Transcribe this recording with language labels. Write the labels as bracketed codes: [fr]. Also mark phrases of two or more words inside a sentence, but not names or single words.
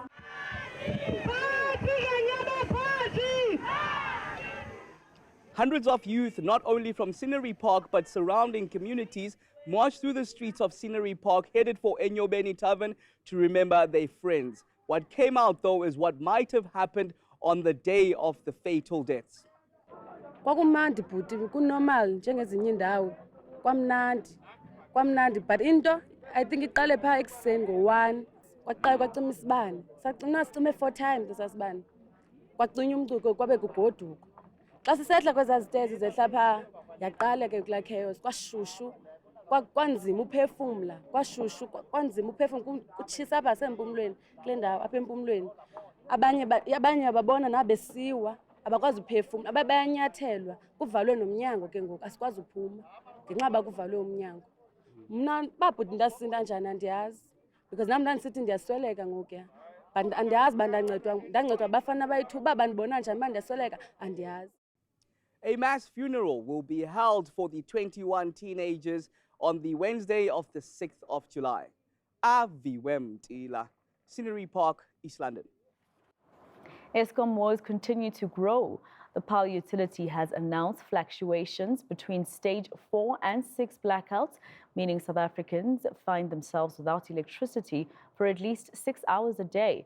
[en] Hundreds of youth, not only from Scenery Park but surrounding communities, marched through the streets of Scenery Park, headed for Enyobeni Tavern to remember their friends. What came out, though, is what might have happened on the day of the fatal deaths. [xh] Kwakumnandi bhuti kunormal njengezinye indawo kwamnandi but into [en] I think [xh] iqale pha ekuseni ngo1 kwaqala kwacima isibane sacime 4 times esasibane kwacinywa umcuko kwabe kugoduka xa sisehla kwezazitezi zehla pha yaqala ke kula chaos kwashushu kwanzima uphefumula kwashushu kwanzima uphefumula kutshisa apha sempumlweni kule ndawo apha empumlweni abanye babona nabesiwa abakwazi uphefumla, bayanyathelwa kuvalwe nomnyango ke ngoku asikwazi uphuma ngenxa yoba kuvalwe umnyango. Mna babhuti ndasinda njani andiyazi because nam ndandisithi ndiyasweleka ngokuya but andiyazi uba ndancedwa bafana bayithu uba bandibona njani uba ndiyasweleka andiyazi. [en] A mass funeral will be held for the 21 teenagers on the Wednesday of the 6th of July. Aviwem Tila, Scenery Park, East London. Eskom woes continue to grow. The power utility has announced fluctuations between stage 4 and 6 blackouts, meaning South Africans find themselves without electricity for at least 6 hours a day.